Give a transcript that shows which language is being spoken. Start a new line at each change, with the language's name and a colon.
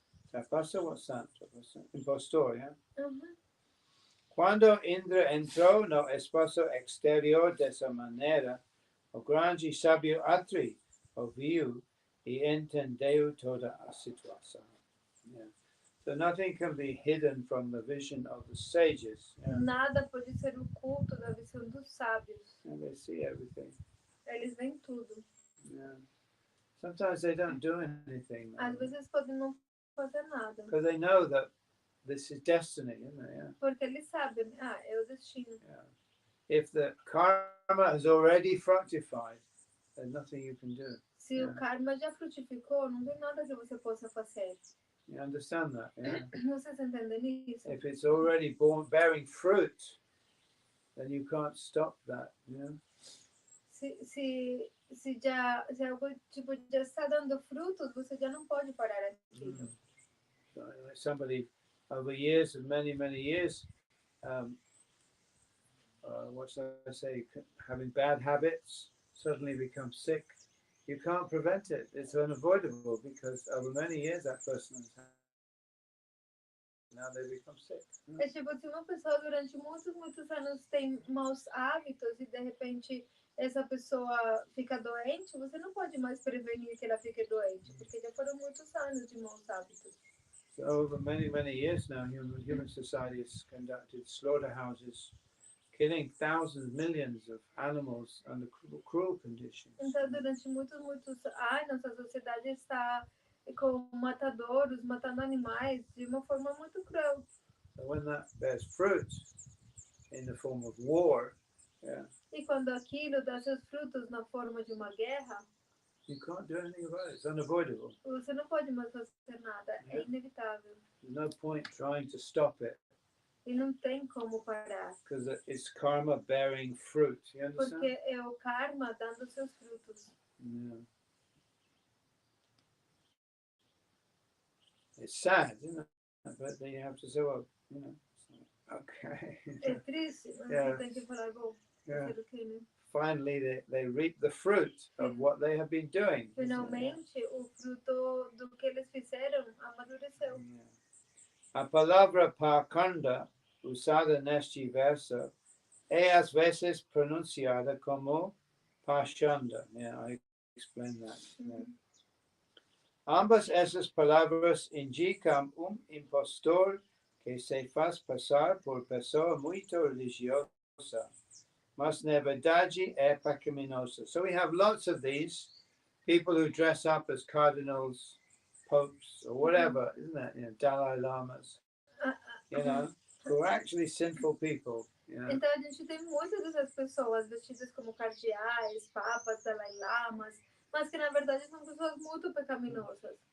Portuguese: Trapaça ou santo?
English: Impostor, yeah?
Portuguese: Quando Indra entrou no espaço exterior dessa maneira, o grande sábio Atri ouviu e entendeu toda a situação.
English: Yeah. So nothing can be hidden from the vision of the sages. Yeah.
Portuguese: Nada pode ser oculto da visão dos sábios.
English: And they see everything.
Portuguese: Eles veem tudo. Yeah.
English: Sometimes they don't do anything.
Portuguese: Às vezes podem não fazer nada.
English: Because they know that this is destiny, isn't it? Yeah.
Portuguese: Porque eles sabem, é o destino. Yeah.
English: If the karma has already fructified, there's nothing you can do.
Portuguese: Se o karma já frutificou, não tem nada que você possa fazer.
English: You understand that? Yeah.
Portuguese: Vocês entendem isso?
English: If it's already bearing fruit, then you can't stop that. Yeah.
Portuguese: Se algo tipo já está dando frutos, você já não pode parar aquilo.
English: So, somebody over years and many years, what shall I say, having bad habits, suddenly become sick. You can't prevent it. It's unavoidable because over many years that person has had. Now they become sick.
Portuguese: É tipo, se uma pessoa durante muitos anos tem maus hábitos e de repente essa pessoa fica doente, você não pode mais prevenir que ela fique doente, porque já foram muitos anos de maus hábitos.
English: So over many years now, human society has conducted slaughterhouses, killing thousands, millions of animals under cruel conditions.
Portuguese: Então, durante muitos anos, a sociedade está com matadouros, matando animais de uma forma muito cruel.
English: So when that bears fruit in the form of war, yeah,
Portuguese: E quando aquilo dá seus frutos na forma de uma guerra,
English: you can't do anything about it. It's unavoidable.
Portuguese: você não pode mais fazer nada, é inevitável.
English: There's no point trying to stop it
Portuguese: E não tem como parar,
English: because it's karma bearing fruit. You understand?
Portuguese: porque é o karma dando seus frutos. Yeah.
English: It's sad, isn't it? But then you have to say, well, okay.
Portuguese: É triste, mas Yeah. você tem que falar, bom, Yeah. fazer o quê, né?
English: Finally, they reap the fruit of what they have been doing.
Portuguese: Finalmente, o fruto do que eles fizeram amadureceu. Yeah. A palavra pakanda, usada neste verso, é às vezes pronunciada como pashanda.
English: Yeah, I explained that. Yeah.
Portuguese: Ambas essas palavras indicam impostor que se faz passar por pessoa muito religiosa, mas na verdade é pecaminosa.
English: So we have lots of these people who dress up as cardinals, popes, or whatever, isn't it? Dalai Lamas, who are actually sinful people.
Portuguese: Então a gente tem muitas dessas pessoas vestidas como cardeais, papas, Dalai Lamas, mas que na verdade são pessoas muito pecaminosas.